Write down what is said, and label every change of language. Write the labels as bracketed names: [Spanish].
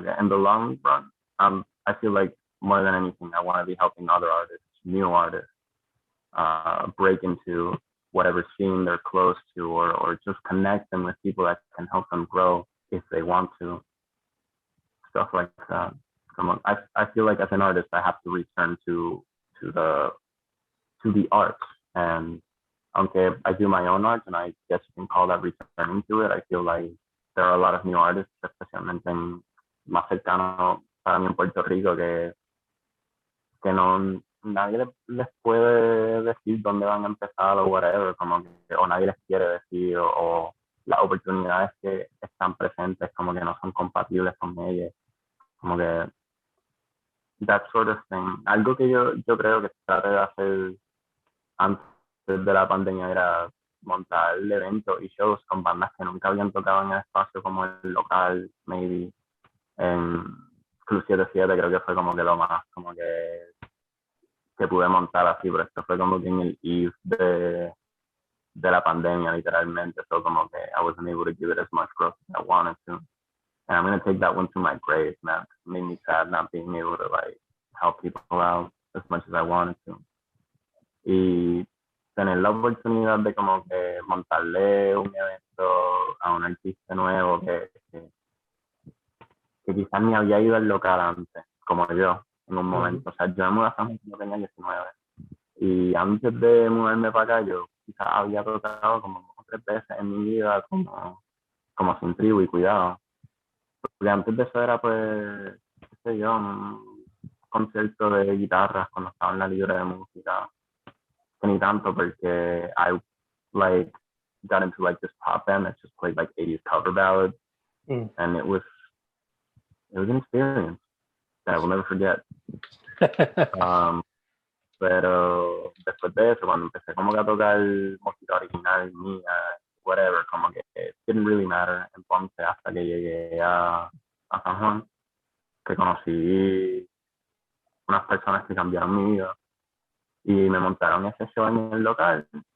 [English] In the long run, I feel like more than anything, I want to be helping other artists, new artists, break into whatever scene they're close to, or just connect them with people that can help them grow if they want to. Stuff like that. I feel like as an artist, I have to return to the art. And aunque I do my own art, and I guess you can call that returning to it, I feel like there are a lot of new artists, [Spanish] especialmente más cercano para mí en Puerto Rico, que no, nadie les puede decir dónde van a empezar o whatever, como que, o nadie les quiere decir, o las oportunidades que están presentes como que no son compatibles con ellas, como que [English] that sort of thing. [Spanish] Algo que yo creo que traté de hacer antes de la pandemia era montar eventos y shows con bandas que nunca habían tocado en el espacio como el local, maybe en Club 77, creo que fue como que lo más como que pude montar así, pero esto fue como que en el eve de la pandemia, literalmente, [English] so [Spanish] como que [English] I wasn't able to give it as much growth as I wanted to. And I'm going to take that one to my grave, man. It made me sad not being able to like help people out as much as I wanted to. [Spanish] Y tener la oportunidad de como que montarle un evento a un artista nuevo que quizás ni había ido al local antes, como yo, en un momento. O sea, yo me mudé a San Juan cuando tenía 19. Y antes de mudarme para acá, yo quizás había tocado como 3 veces en mi vida como Sin Tribu y Cuidado. Porque antes de eso era, pues, qué sé yo, un concierto de guitarras cuando estaba en la libre de música. Que ni tanto, porque [English] I, like, got into, like, this pop band that just played, like, 80s cover ballads. And it was an experience that I will never forget. [Spanish] Pero después de eso, cuando empecé como que a tocar música original mía, whatever, como que [English] it didn't really matter. [Spanish] Entonces, hasta que llegué a San Juan, que conocí unas personas que cambiaron mi vida y me montaron ese show en el local.